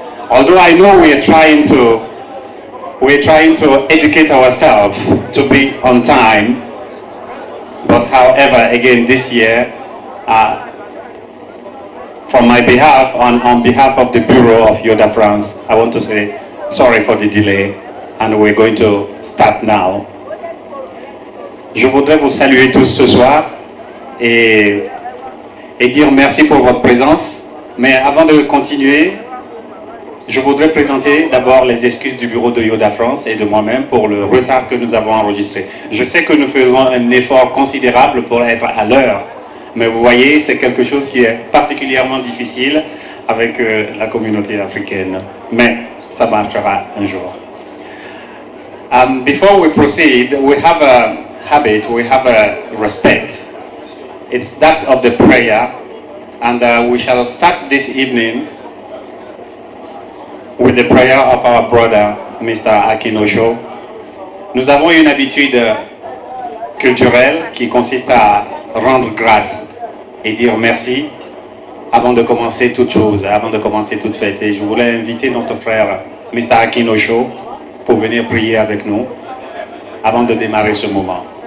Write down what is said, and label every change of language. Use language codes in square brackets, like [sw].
[en] Although I know we're trying to educate ourselves to be on time, but however, again this year, from my behalf, on behalf of the Bureau of Yoda France, I want to say sorry for the delay, and we're going to start now. [fr] Je voudrais vous saluer tous ce soir et dire merci pour votre présence. Mais avant de continuer, je voudrais présenter d'abord les excuses du Bureau de Yoda France et de moi-même pour le retard que nous avons enregistré. Je sais que nous faisons un effort considérable pour être à l'heure. Mais vous voyez, c'est quelque chose qui est particulièrement difficile avec la communauté africaine. Mais ça marchera un jour. [en] Before we proceed, we have a habit, we have a respect. It's that of the prayer. And we shall start this evening with the prayer of our brother, Mr. Akinosho. [fr] Nous avons une habitude culturelle qui consiste à rendre grâce et dire merci avant de commencer toute chose, avant de commencer toute fête. Et je voulais inviter notre frère Mr. Akinosho pour venir prier avec nous avant de démarrer ce moment.